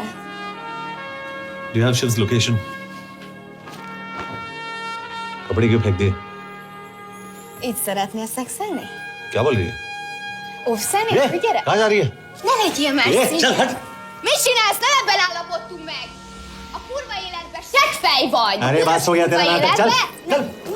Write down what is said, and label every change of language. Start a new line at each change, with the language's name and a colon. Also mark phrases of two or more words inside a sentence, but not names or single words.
English: Do you have Shiv's location?
Hindi: कपड़े क्यों फेंक दिए?
Hungarian: Így szeretnél szexelni?
Hindi: क्या बोल रही है?
Hungarian: Óvszeni?
Hindi: ये,
Hungarian: Gyere!
Hindi: कहाँ जा रही है?
Hungarian: Ne legyél messzi!
Hindi: ये, चल हट!
Hungarian: Mit csinálsz? Ne ebben állapodtunk meg! A kurva életben seggfej vagy!
Hindi: अरे बात हो गया तेरा नाटक, चल! चल, हट!